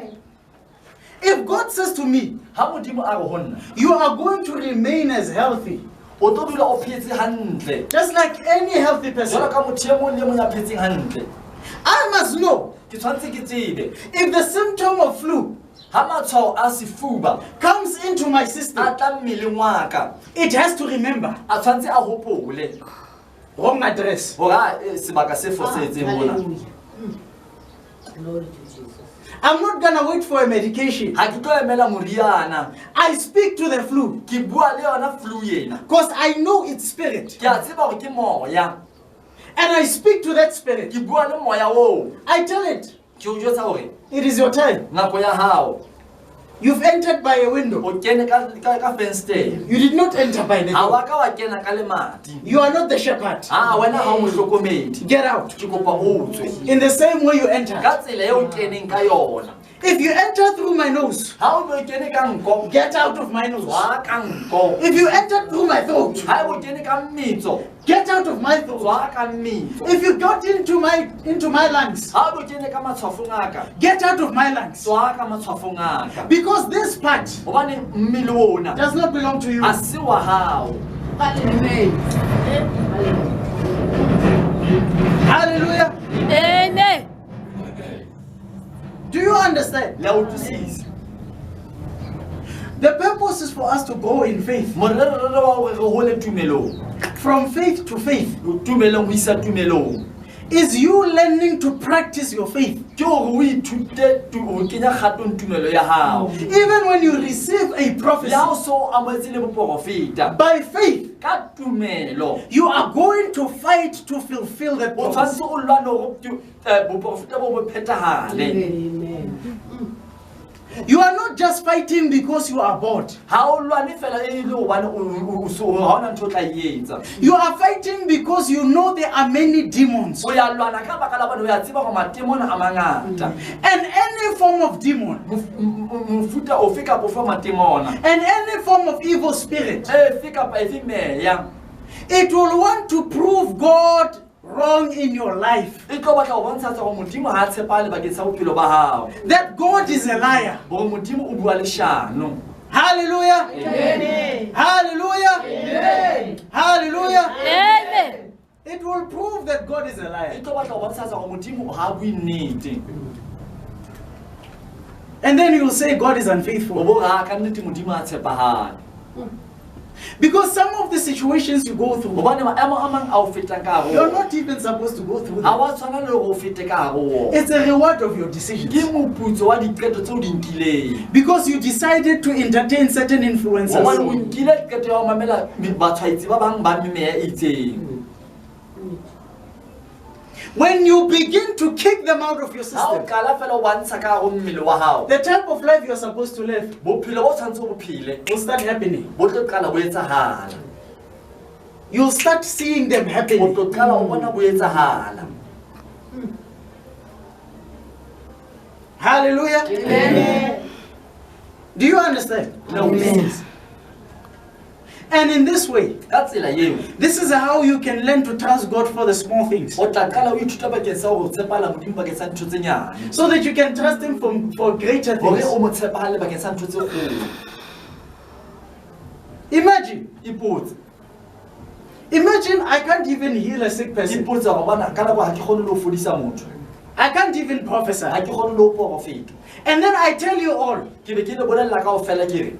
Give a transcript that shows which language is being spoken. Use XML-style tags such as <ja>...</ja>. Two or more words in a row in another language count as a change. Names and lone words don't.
<en>If God says to me, you are going to remain as healthy, just like any healthy person, I must know if the symptom of flu comes into my system, it has to remember wrong address.</en> <st>Ora sebaka se fosetseng mona.</st> <en>Hallelujah. Glory to Jesus. I'm not gonna wait for a medication.</en> <st>Ha ke tlo emela moriana.</st> <en>I speak to the flu</en> <st>Ke bua le yona flu ena.</st> <en>because I know it's spirit.</en> <st>Ke a tseba hore ke moya.</st> <en>And I speak to that spirit.</en> <st>Ke bua le moya o.</st> <en>I tell it,</en> <st>Ke o jwetsa hore</st> <en>it is your time.</en> <st>nako ya hao.</st> <en>You've entered by a window.</en> <st>O kene ka fenster.</st> <en>You did not enter by the</en> <st>Ha</st> <en>door.</en> <st>wa ka wa kena ka lemati.</st> <en>You are not the shepherd.</en> <st>Wena ha o mohlokomedi.</st> <en>Get out.</en> <st>Ke kopa o tswe.</st> <en>In the same way you entered.</en> <st>Ka tsela eo o keneng ka yona.</st> <en>If you enter through my nose,</en> <st>Ha o bo kene ka nko.</st> <en>get out of my nose.</en> <st>Tswa ka nko.</st> <en>If you enter through my throat,</en> <st>Ha o kene ka mmetso.</st> <en>get out of my throat.</en> <st>Tswa ka mmetso.</st> <en>If you got into my lungs,</en> <st>Ha o kene ka matshwafong a ka.</st> <en>get out of my lungs.</en> <st>Tswa ka matshwafong a ka.</st> <en>Because this part</en> <st>Hobane mmele ona</st> <en>does not belong to you.</en> <st>ha se wa hao.</st> <en>Hallelujah. Hallelujah. Amen. Do you understand?</en> <st>La utlwisisa.</st> <en>The purpose is for us to go in faith.</en> <st>Morerere wa hore re hole tumelong.</st> <en>From faith to faith</en> <st>Tumelong ho isa tumelong.</st> <en>is you learning to practice your faith.</en> <st>Ke hore o ithute o kenya kgatong tumelo ya hao.</st> <en>Even when you receive a prophecy</en> <st>Ya o so amoetse le boprofeta.</st> <en>by faith,</en> <st>Ka tumelo.</st> <en>you are going to fight to fulfill that</en> <st>O</st> <en>prophecy.</en> <st>tshwanetse o lwane hore boprofeta bo bo phethahale.</st> <en>Amen. You are not just fighting because you are bored.</en> <st>Ha o lwane fela e le hobane o so ha ona ntho o tla e etsa.</st> <en>You are fighting because you know there are many demons.</en> <st>O ya lwana ka baka la bana o ya tseba hore matemona a mangata.</st> <en>And any form of demon,</en> <st>Mofuta ofe kapa ofe wa matemona.</st> <en>and any form of evil spirit,</en> <st>Efe kapa efe meya.</st> <en>it will want to prove God wrong in your life.</en> <st>E tlo batla ho bontsha hore modimo ha tshepale bakeng sa bophelo ba hao.</st> <en>That God is a liar.</en> <st>Hore modimo o bua leshano.</st> <en>Hallelujah. Amen. Hallelujah. Amen. Hallelujah. Amen. It will prove that God is a</en> <st>E</st> <en>liar.</en> <st>tlo batla ho bontsha hore modimo ha bue nnete.</st> <en>And then you will say God is</en> <st>O</st> <en>unfaithful.</en> <st>bo ra ka nnete modimo a tshepahale.</st> <en>Because some of the situations you go through,</en> <st>Hobane maemo a mang a o fetang ka hare ho</st> <en>you're</en> <st>ona.</st> <en>not even supposed to go through</en> <st>Ha</st> <en>them.</en> <st>wa tshwana le hore o fete ka hare ho ona.</st> <en>It's a reward of your</en> <st>Ke</st> <en>decisions.</en> <st>moputso wa diqeto tse o di nkileng.</st> <en>Because you decided to entertain certain</en> <st>Hobane o</st> <en>influences.</en> <st>nkile qeto ya ho mamela batshwaetsi ba bang ba memeya e itseng.</st> <en>When you begin to kick them out of your</en> <st>Ha o</st> <en>system,</en> <st>qala fela o bantsha ka hare ho mmele wa hao.</st> <en>the type of life you're supposed to live</en> <st>Bophelo bo tshwanetse o bophile.</st> <en>will start happening.</en> <st>Bo tlo qala bo etsahala.</st> <en>You'll start seeing them</en> <st>O</st> <en>happening.</en> <st>tlo qala o bona bo etsahala.</st> <en>Hallelujah. Amen. Do you understand?</en> <st>Le o utlwisisa.</st> <en>And in this way,</en> <st>Ka tsela eo,</st> <en>this is how you can learn to trust God for the small things.</en> <st>o tla qala o ithuta bakeng sa hore o tshepala modimo bakeng sa ntho tse nyane.</st> <en>So that you can trust Him for greater</en> <st>Hore</st> <en>things.</en> <st>o mo tshepahale bakeng sa ntho tse kgolo.</st> <en>Imagine,</en> <st>Ipotse.</st> <en>I can't even heal a sick person.</en> <st>Ipotse hore bona ka nako ha ke kgone le ho fodisa motho.</st> <en>I can't even</en> <st>Ha</st> <en>prophesy.</en> <st>ke kgone le ho profeta.</st> <en>And then I tell you all,</en> <st>Ke be ke le bolella kaofela ke re,</st>